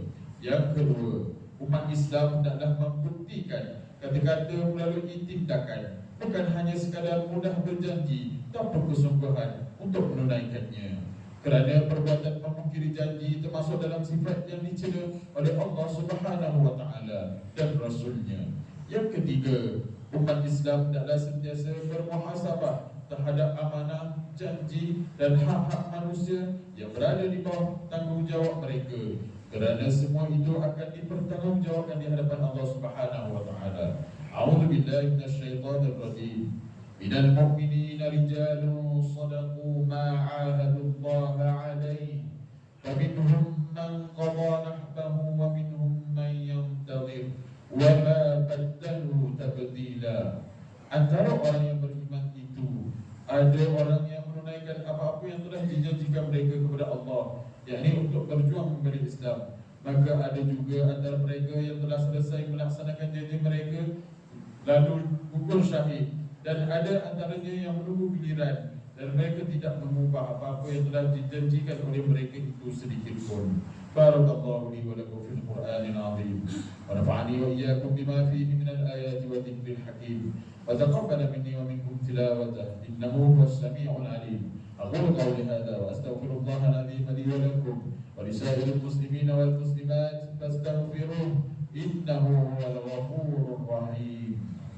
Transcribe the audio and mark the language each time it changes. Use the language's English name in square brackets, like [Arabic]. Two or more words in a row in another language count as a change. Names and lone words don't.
[Malay] Yang kedua, umat Islam hendaklah membuktikan kata-kata melalui tindakan, bukan hanya sekadar mudah berjanji tanpa kesungguhan untuk menunaikannya. Kerana perbuatan memungkiri janji termasuk dalam sifat yang dicela oleh Allah [Arabic] سبحانه وتعالى [Malay] dan Rasulnya. Yang ketiga, umat Islam hendaklah sentiasa bermuhasabah terhadap amanah, janji dan hak-hak manusia yang berada di bawah tanggungjawab mereka. Kerana semua itu akan dipertanggungjawabkan di hadapan Allah [Arabic] سبحانه وتعالى. أعوذ بالله من الشيطان الرجيم. من المؤمنين رجال صدقوا ما عاهدوا الله عليه فمنهم من قضى نحبه ومنهم من ينتظر وما بدلوا تبديلا. [Malay] Antara orang yang beriman itu ada orang yang menunaikan apa-apa yang telah dijanjikan mereka kepada Allah, yakni untuk berjuang membela Islam. Maka ada juga antara mereka yang telah selesai melaksanakan janji mereka lalu gugur syahid, dan ada antaranya yang menunggu giliran dan mereka tidak mengubah apa-apa yang telah dijanjikan oleh mereka itu sedikit pun. [Arabic] بارك الله لي ولكم في القرآن العظيم ونفعني وإياكم بما فيه من الآيات والذكر الحكيم وتقبل مني ومنكم تلاوته إنه هو السميع العليم. أقول قولي هذا وأستغفر الله العظيم لي ولكم ولسائر المسلمين والمسلمات فاستغفروه إنه هو الغفور الرحيم.